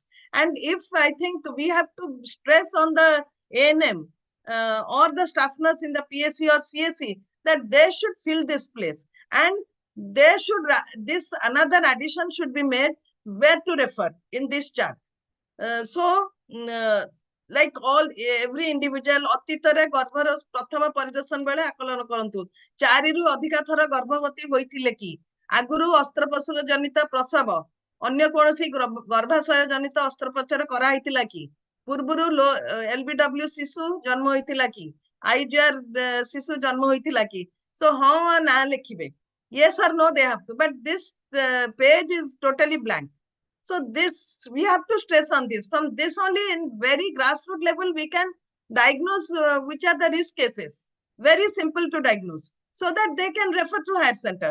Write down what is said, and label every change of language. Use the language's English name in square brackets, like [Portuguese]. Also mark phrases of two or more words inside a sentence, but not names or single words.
[English] And if I think we have to stress on the A&M or the staff nurse in the PSC or CSC, that they should fill this place. And they should, this another addition should be made, where to refer in this chart. Like every individual [Odia] ଅତୀତରେ ଗର୍ଭର ପ୍ରଥମ ପରିଦର୍ଶନ ବେଳେ ଆକଳନ କରନ୍ତୁ 4 ରୁ ଅଧିକ ଥର ଗର୍ଭବତୀ ହୋଇଥିଲେ କି ଆଗରୁ ଅସ୍ତ୍ରୋପଚାର ଜନିତ ପ୍ରସବ ଅନ୍ୟ କୌଣସି ଗର୍ଭାଶୟ ଜନିତ ଅସ୍ତ୍ରୋପଚାର କରାଯାଇଥିଲା କି ପୂର୍ବରୁ LBW ଶିଶୁ ଜନ୍ମ ହୋଇଥିଲା କି IGR ଶିଶୁ ଜନ୍ମ ହୋଇଥିଲା କି so ହଁ ନା ଲେଖିବେ [English] yes or no they have to, but this page is totally blank. So this, we have to stress on this. From this only, in very grassroots level, we can diagnose which are the risk cases. Very simple to diagnose, so that they can refer to higher center.